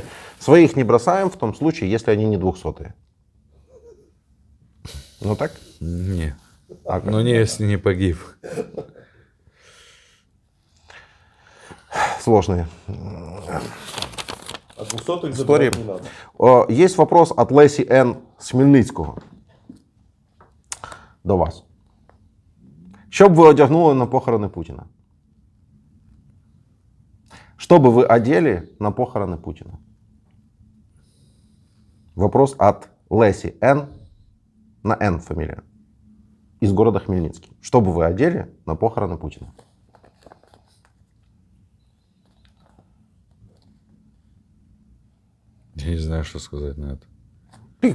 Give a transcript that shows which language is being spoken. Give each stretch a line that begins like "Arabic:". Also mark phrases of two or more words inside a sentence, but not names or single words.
Russian: «Своих не бросаем» в том случае, если они не 200-е. Так? Нет. Не, если не погиб. Сложные А 200-х истории. забирать не надо. Есть вопрос от Лесі Н.
Ukrainian: з Хмельницького до вас. Що б ви одягнули на похорони Путіна? Що би ви одели на похорони Путіна?
Russian: Вопрос от Леси Н. На Н фамилия. Из города Хмельницкий. Что бы вы одели на похороны Путина? Я не знаю, что сказать на это.